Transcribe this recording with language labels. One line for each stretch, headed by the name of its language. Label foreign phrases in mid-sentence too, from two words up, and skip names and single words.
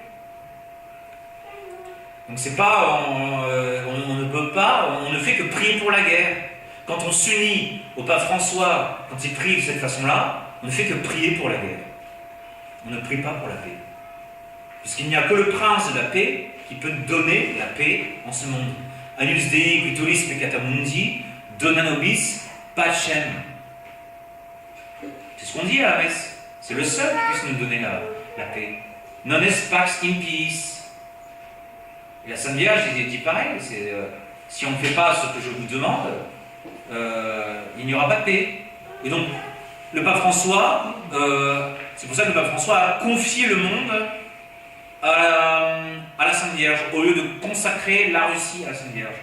French: Donc c'est pas, on ne peut pas, on ne fait que prier pour la guerre. Quand on s'unit au pape François, quand il prie de cette façon-là, on ne fait que prier pour la guerre. On ne prie pas pour la paix. Puisqu'il n'y a que le prince de la paix qui peut donner la paix en ce monde.
Latin: Agnus Dei quitoris peccata mundi, dona nobis pacem.
French: C'est ce qu'on dit à la messe. C'est le seul qui puisse nous donner la paix.
Latin: Non est pax impiis.
French: Et la Sainte Vierge dit pareil. Si on ne fait pas ce que je vous demande, il n'y aura pas de paix. Et donc, le pape François, c'est pour ça que le pape François a confié le monde à la Sainte Vierge, au lieu de consacrer la Russie à la Sainte Vierge.